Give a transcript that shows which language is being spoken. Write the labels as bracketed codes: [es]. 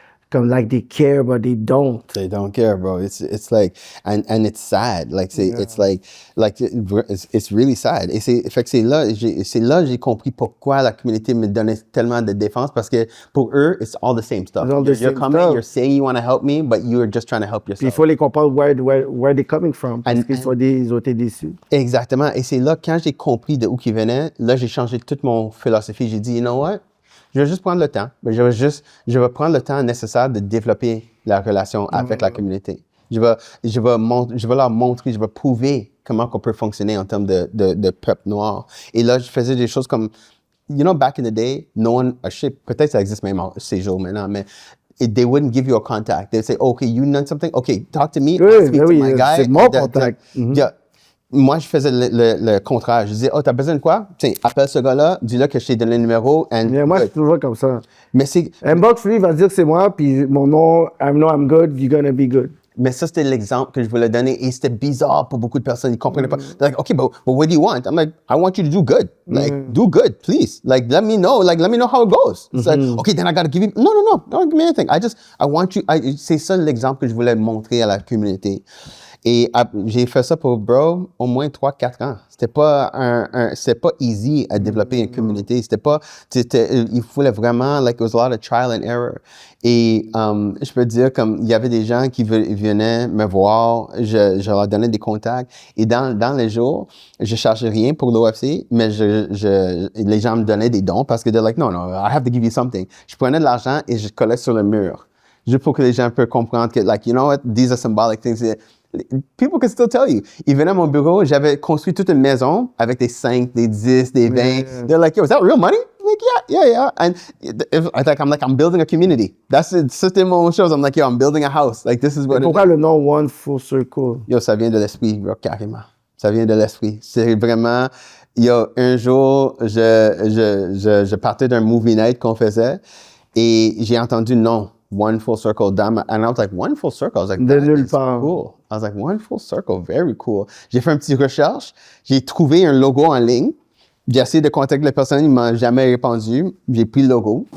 [en] comme like they care, but they don't. They don't care, bro. It's like, and it's sad. Like, it's like, it's really sad. [fr] Et fait que c'est là, j'ai compris pourquoi la communauté me donnait tellement de défense, parce que pour eux, [en] it's all the same stuff. You're coming, you're saying you want to help me, but you're just trying to help yourself. [fr] Puis il faut les comprendre [en] where they're coming from, [fr] parce qu'ils ont été déçus. Exactement. Et c'est là, quand j'ai compris de où qu'ils venaient, là, j'ai changé toute mon philosophie. J'ai dit, [en] you know what? [fr] Je vais juste prendre le temps. Je vais prendre le temps nécessaire de développer la relation avec la communauté. Je vais leur montrer, je vais prouver comment on peut fonctionner en termes de peuple noir. Et là, je faisais des choses comme, [en] you know, back in the day, no one, [fr] peut-être ça existe même ces jours maintenant, mais [en] they wouldn't give you a contact. They'd say, okay, you know something? Okay, talk to me. I'll speak to my guy. [fr] C'est mon contact. [en] Yeah. [fr] Moi, je faisais le contraire. Je disais, oh, t'as besoin de quoi? Tiens, appelle ce gars-là, dis-le que je t'ai donné le numéro. Mais moi, je suis toujours comme ça. Mais c'est... Inbox, lui, il va dire que c'est moi, puis mon nom, [en] I know I'm good, you're gonna be good. [fr] Mais ça, c'était l'exemple que je voulais donner. Et c'était bizarre pour beaucoup de personnes. Ils ne comprenaient pas. [en] They're like, okay, but what do you want? I'm like, I want you to do good. Like, do good, please. Like, let me know. Like, let me know how it goes. It's like, okay, then I got to give you... No, don't give me anything. I want you... [fr] c'est ça l'exemple que je voulais montrer à la communauté. Et j'ai fait ça pour, bro, au moins 3-4 ans. C'était pas c'était pas easy à développer une communauté. Il fallait vraiment, [en] like, it was a lot of trial and error. [fr] Et je peux dire, comme, il y avait des gens qui venaient me voir, je leur donnais des contacts. Et dans les jours, je chargeais rien pour l'OFC, mais les gens me donnaient des dons parce que [en] they're like, no, I have to give you something. [fr] Je prenais de l'argent et je collais sur le mur. Juste pour que les gens puissent comprendre que, [en] like, you know what, these are symbolic things. People can still tell you. [fr] Ils venaient à mon bureau, j'avais construit toute une maison avec des 5, des 10, des 20. [en] Yeah. They're like, yo, is that real money? I'm like, yeah. And I'm building a community. [fr] C'était mon chose. [en] I'm like, yo, I'm building a house. Like, this is what [fr] pourquoi le nom One Full Circle? Yo, ça vient de l'esprit, bro, carrément. Ça vient de l'esprit. C'est vraiment... Yo, un jour, je partais d'un movie night qu'on faisait et j'ai entendu non. [en] One Full Circle and I was like, One Full Circle? I was like, that is cool. I was like, One Full Circle, very cool. [fr] J'ai fait une petite recherche, j'ai trouvé un logo en ligne, j'ai essayé de contacter la personne, il m'a jamais répondu, j'ai pris le logo.